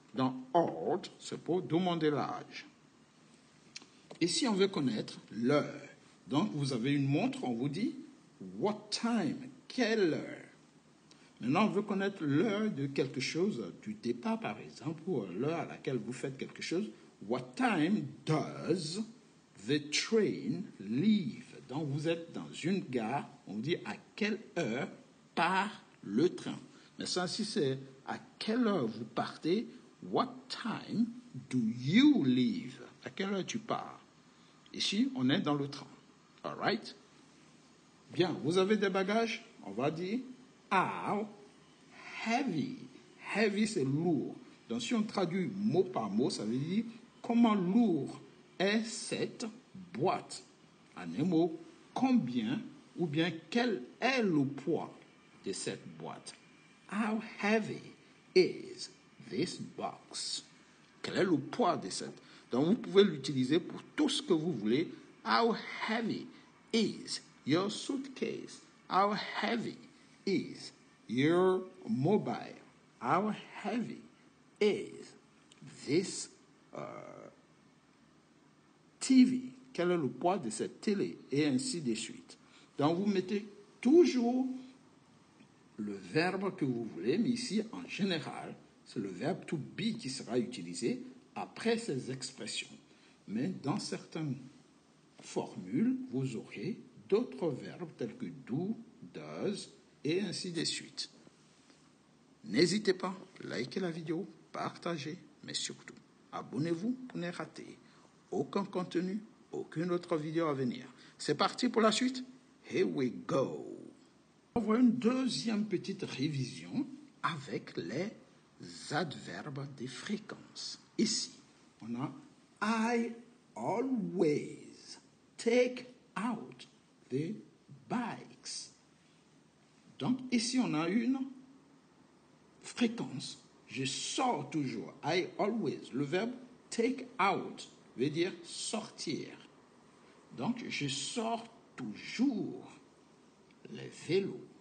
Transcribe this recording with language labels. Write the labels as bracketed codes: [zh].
[fr] Dans old, c'est pour demander l'âge. Et si on veut connaître l'heure, donc vous avez une montre, on vous dit what time? Quelle heure? Maintenant, on veut connaître l'heure de quelque chose, du départ par exemple, ou l'heure à laquelle vous faites quelque chose. [en] What time does the train leave? [fr] Donc, vous êtes dans une gare, on vous dit à quelle heure part le train. Mais ça, si c'est à quelle heure vous partez, [en] what time do you leave? [fr] À quelle heure tu pars? Ici, on est dans le train. [en] All right? [fr] Bien, vous avez des bagages? On va dire how heavy. Heavy, c'est lourd. Donc, si on traduit mot par mot, ça veut dire comment lourd est cette boîte. En un mot, combien ou bien quel est le poids de cette boîte? [en] How heavy is this box? [fr] Quel est le poids de cette? Donc, vous pouvez l'utiliser pour tout ce que vous voulez. [en] How heavy is your suitcase? How heavy is your mobile? How heavy is this TV? [fr] Quel est le poids de cette télé? Et ainsi de suite. Donc, vous mettez toujours le verbe que vous voulez, mais ici, en général, c'est le verbe to be qui sera utilisé après ces expressions. Mais dans certaines formules, vous aurez d'autres verbes tels que do, does et ainsi de suite. N'hésitez pas, likez la vidéo, partagez, mais surtout, abonnez-vous pour ne rater aucun contenu, aucune autre vidéo à venir. C'est parti pour la suite. [en] Here we go. [fr] On va une deuxième petite révision avec les adverbes de fréquence. Ici, on a [en] I always take out the bikes. [fr] Donc ici, on a une fréquence. Je sors toujours. [en] I always. [fr] Le verbe take out veut dire sortir. Donc, je sors toujours les vélos.